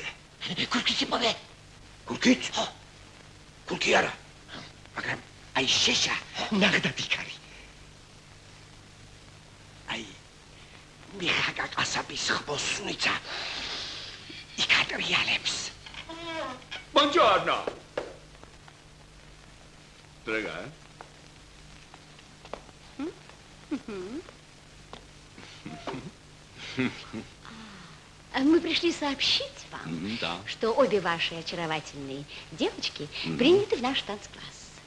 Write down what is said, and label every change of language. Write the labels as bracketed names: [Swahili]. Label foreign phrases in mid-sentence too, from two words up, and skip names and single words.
[Georgian] ქურქის იპოვე? ქურქიც? ხო. ქურქი არა. მაგრამ აი შეშა ნახდათ იქარი. აი მიხაკა ყასაბის ხბოსუნიცა იქატრიალებს. [Italian] Buongiorno. [Russian] Дорога. Мы пришли сообщить вам, что обе ваши очаровательные девочки приняты в наш танцкласс.